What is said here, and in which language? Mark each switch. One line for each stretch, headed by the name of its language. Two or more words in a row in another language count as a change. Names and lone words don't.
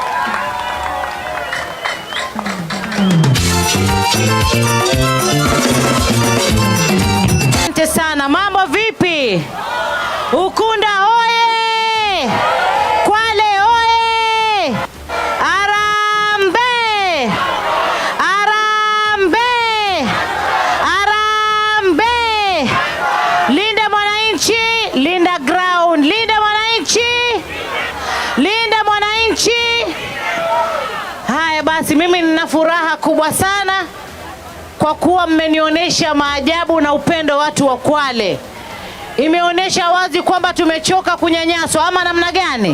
Swahili: Asante sana. Mambo vipi? Ukunda oye! Kwale oye! Arambe! Arambe! Arambe! Linda Mwananchi, Linda ground. Linda Mwananchi! Linda Mwananchi! Haya basi, mimi nina furaha kubwa sana kwa kuwa mmenionyesha maajabu na upendo watu wa Kwale. Imeonyesha wazi kwamba tumechoka kunyanyaswa, ama namna gani?